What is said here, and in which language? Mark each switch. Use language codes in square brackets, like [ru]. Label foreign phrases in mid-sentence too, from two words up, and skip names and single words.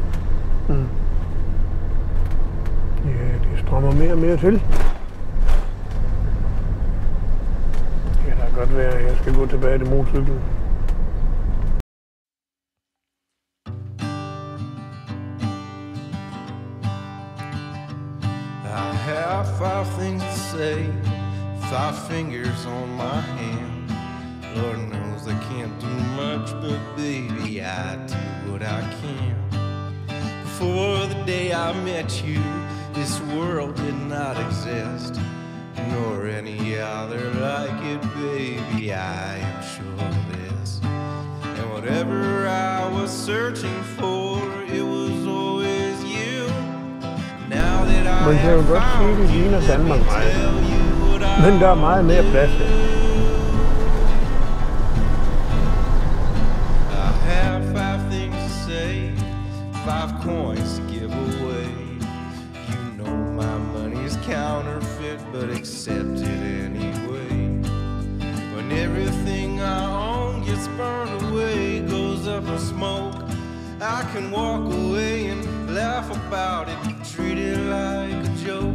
[da] Ja, det strømmer mere og mere til. Det kan da godt være, at jeg skal gå tilbage til motorcyklen. [en] I have 5 things to say, 5 fingers on my hand. Lord knows I can't do much, but baby, I do what I can. Before the day I met you, this world did not exist, nor any other like it, baby, I am sure of this. And whatever I was searching for, it was always you. Now that I [da] Man kan jo godt sige, at det ligner Danmark meget. Men der er meget mere plads her. [en] I have 5 things to say, 5 coins to give away. You know my money's counterfeit, but accept it anyway. When everything I own gets burned away, goes up in smoke, I can walk away and laugh about it, treat it like a joke.